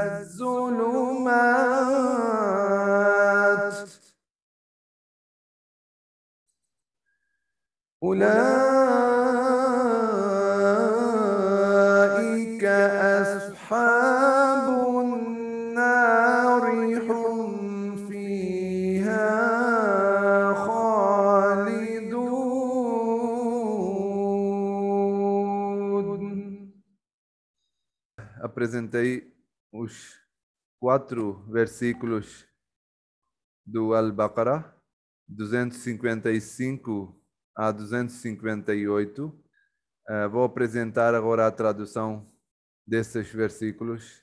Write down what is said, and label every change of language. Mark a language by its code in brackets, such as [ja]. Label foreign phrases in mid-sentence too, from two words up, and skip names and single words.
[ar] الظلمات أولئك أصحاب النار هم فيها خالدون. [pt] Apresentei os 4 versículos do Al-Baqarah, 255 a 258. Vou apresentar agora a tradução desses versículos.